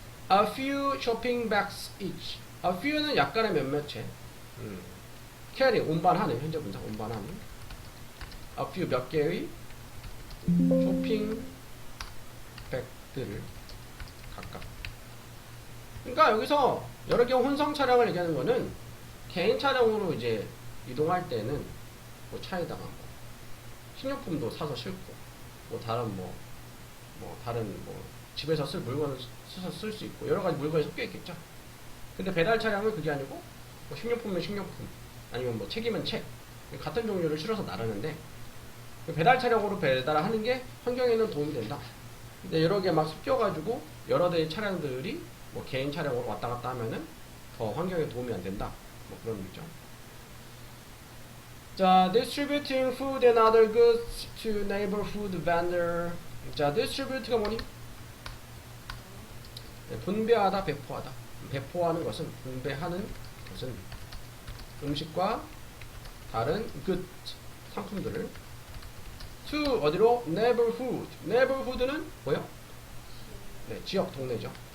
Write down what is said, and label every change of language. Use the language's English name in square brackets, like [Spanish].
[English] A few shopping bags each. A few [Korean] 는 약간의 몇몇의. carry, 운반하는, 현재 분사, 운반하는. [English] A few, [Korean] 몇 개의 쇼핑 백들을 각각. 그러니까 여기서 여러 개 혼성 차량을 얘기하는 거는 개인 차량으로 이제 이동할 때는 뭐 차에다가 뭐 식료품도 사서 싣고, 뭐 다른 다른 집에서 쓸 물건을 써서 쓸 수 있고 여러 가지 물건이 섞여 있겠죠. 근데 배달 차량은 그게 아니고 뭐 식료품이면 식료품, 아니면 뭐 책이면 책, 같은 종류를 실어서 나르는데 배달 차량으로 배달을 하는 게 환경에는 도움이 된다. 근데 여러 개 막 섞여가지고 여러 대의 차량들이 뭐 개인 차량으로 왔다 갔다 하면은 더 환경에 도움이 안 된다. 뭐 그런 의미죠. [English] 자, distributing food and other goods to neighborhood vendor. [Korean] 자, distribute가 뭐니? 분배하다, 배포하다. 배포하는 것은, 분배하는 것은 음식과 다른 good, 상품들을 to 어디로? neighborhood. neighborhood는 뭐요? 네, 지역, 동네죠.